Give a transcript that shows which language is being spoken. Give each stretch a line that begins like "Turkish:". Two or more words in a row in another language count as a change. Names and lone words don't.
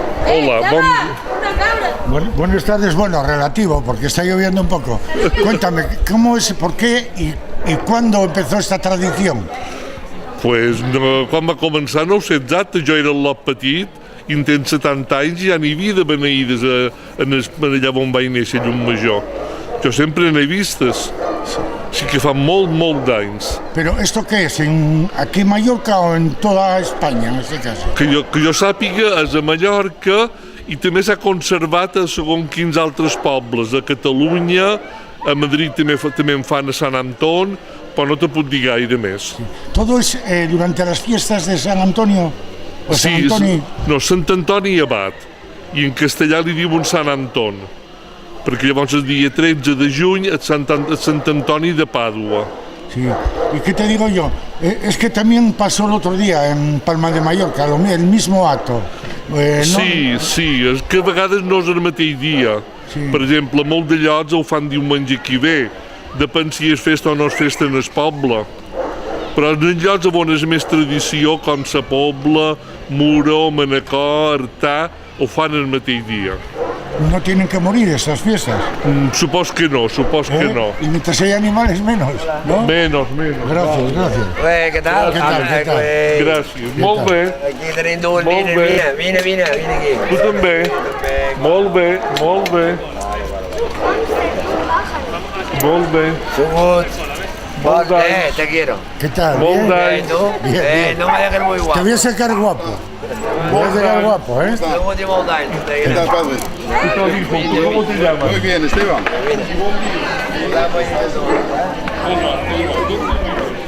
Spanish: Hola, buenas tardes, bueno, relativo, porque está lloviendo un poco. Cuéntame, ¿cómo es, por qué y cuándo empezó esta tradición?
Catalan: Pues quan va començar no ho sé exacte, jo era el lot petit i en tens 70 anys i ja n'hi havia de beneïdes allà on vaig néixer, Llum Major. Jo sempre n'he vistes, sí que fa molt d'anys.
Spanish: ¿Pero esto qué es? ¿Aquí en Mallorca o en toda España, en este caso?
Catalan: Que jo sàpiga és a Mallorca i també s'ha conservat a segons quins altres pobles, a Catalunya, a Madrid també en fan a Sant Antoni, però no te puc dir gaire més.
Spanish: ¿Todo es durante las fiestas de San Antonio? ¿O Sí, San Antoni?
Catalan: no, Sant Antoni Abat, i en castellà li diuen Sant Anton, perquè llavors el dia 13 de juny és Sant Antoni de Pàdua. Sí,
Spanish: ¿y qué te digo yo? Es que también pasó el otro día en Palma de Mallorca, el mismo acto.
Catalan: Sí, és que a vegades no és el mateix dia. Sí. Per exemple, molts de llocs ho fan diumenge que ve, depèn si és festa o no és festa en el poble. Però en llocs on és més tradició, com Sa Pobla, Muro, Manacor, Artà, ho fan el mateix dia.
Spanish: ¿No tienen que morir estas fiestas?
Catalan: Supos que no.
Spanish: Y mientras hay animales, menos, ¿no? Menos. Gracias. ¿Qué tal?
Catalan: Gràcies. Molt bé. Aquí tenim dues nines, vine aquí. Tu també. Molt bé. Sugut.
Spanish: Te quiero. ¿Qué tal?
Catalan: Molt
Spanish: ¿Bien?
Catalan: d'anys.
Spanish: Bien. No me dejes muy Te guapo. voy a sacar guapo. Voy a sacar guapo, ¿eh?
Catalan: Sugut i molt d'anys.
Spanish: ¿Qué tal, padre? ¿Cómo te llamas? Muy bien, Esteban. Hola.